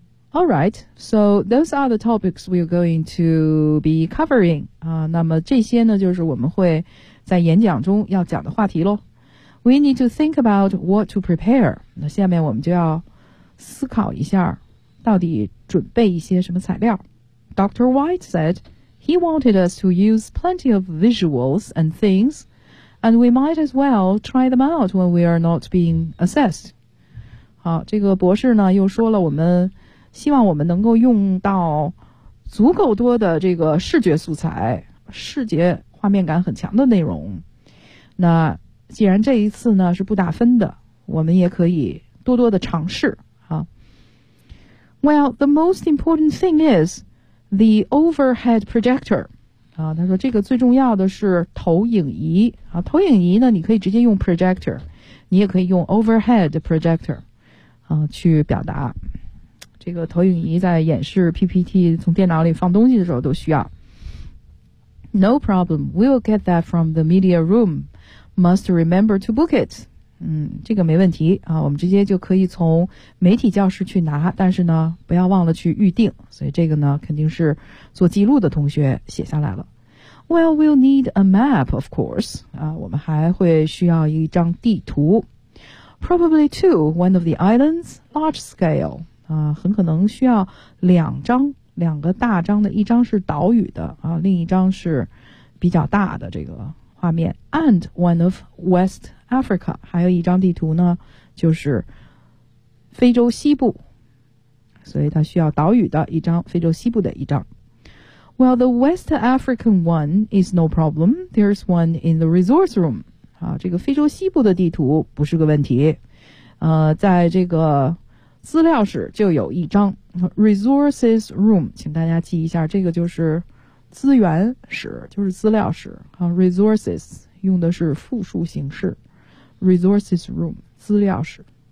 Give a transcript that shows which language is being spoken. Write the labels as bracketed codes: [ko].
[en] Alright, so those are the topics we're going to be covering. [zh] 那么这些呢就是我们会在演讲中要讲的话题咯。 [en] We need to think about what to prepare. [zh] 那下面我们就要思考一下到底准备一些什么材料。 [en] Dr. White said he wanted us to use plenty of visuals and things And we might as well try them out when we are not being assessed. [zh] 好，这个博士呢又说了，我们希望我们能够用到足够多的这个视觉素材，视觉画面感很强的内容。那既然这一次呢是不打分的，我们也可以多多的尝试啊。 [en] Well, the most important thing is the overhead projector. [zh] 啊，他说这个最重要的是投影仪啊。投影仪呢，你可以直接用 projector， 你也可以用 overhead projector 啊去表达。这个投影仪在演示 PPT 从电脑里放东西的时候都需要。 [en] No problem, we'll get that from the media room. Must remember to book it. [zh] 嗯，这个没问题啊，我们直接就可以从媒体教室去拿，但是呢不要忘了去预定，所以这个呢肯定是做记录的同学写下来了。 [en] Well, we'll need a map, of course. [zh] 啊，我们还会需要一张地图。 [en] Probably two, one of the islands, large scale. [zh] 啊，很可能需要两张，两个大张的，一张是岛屿的啊，另一张是比较大的这个画面。 [en] And one of West Africa， [zh] 还有一张地图呢就是非洲西部，所以它需要岛屿的一张，非洲西部的一张。 [en] Well, the West African one is no problem. There's one in the resource room. [zh] 啊，这个非洲西部的地图不是个问题，在这个资料室就有一张。 Resources room， 请大家记一下，这个就是资源室，就是资料室啊。 Resources 用的是复数形式， Resources room， 资料室。